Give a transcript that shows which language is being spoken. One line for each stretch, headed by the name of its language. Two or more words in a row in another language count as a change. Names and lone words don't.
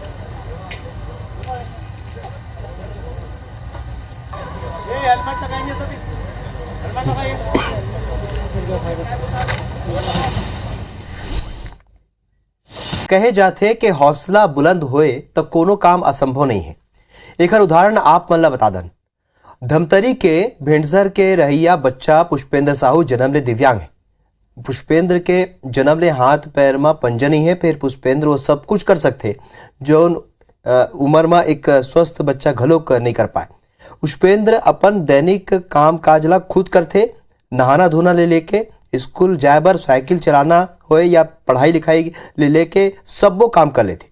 Chhattisgarhi: कहे जाते कि हौसला बुलंद होए तो कोनो काम असंभव नहीं है। एक उदाहरण आप मन ला बता दन। धमतरी के भेंडसर के रहिया बच्चा पुष्पेंद्र साहू जन्म ले दिव्यांग है। पुष्पेंद्र के जन्म ले हाथ पैर में पंजा नहीं है, फिर पुष्पेंद्र वो सब कुछ कर सकते जो उम्र में एक स्वस्थ बच्चा घलो नहीं कर पाए। पुष्पेंद्र अपन दैनिक काम काज ला खुद करते, नहाना धोना ले लेके स्कूल जाए बर, साइकिल चलाना होए या पढ़ाई लिखाई ले लेके सब वो काम कर लेते।